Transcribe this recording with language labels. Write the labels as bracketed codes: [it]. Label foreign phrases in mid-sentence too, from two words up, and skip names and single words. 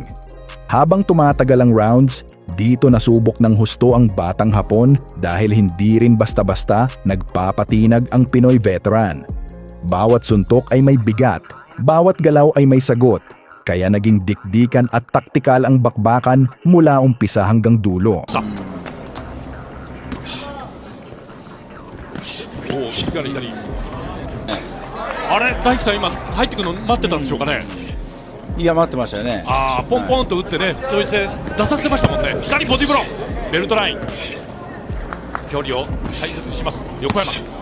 [tl] Habang tumatagal ang rounds, dito nasubok ng husto ang batang Hapon dahil hindi rin basta-basta nagpapatinag ang Pinoy veteran. Bawat suntok ay may bigat, bawat galaw ay may sagot, kaya naging dikdikan at taktikal ang bakbakan mula umpisa hanggang dulo. [ja] おお右から左あれ大輝さん今入ってくるの待ってたんでしょうかねいや待ってましたよね。ああポンポンと打ってねそうして出させましたもんね左ボディブローベルトライン距離を大切にします横山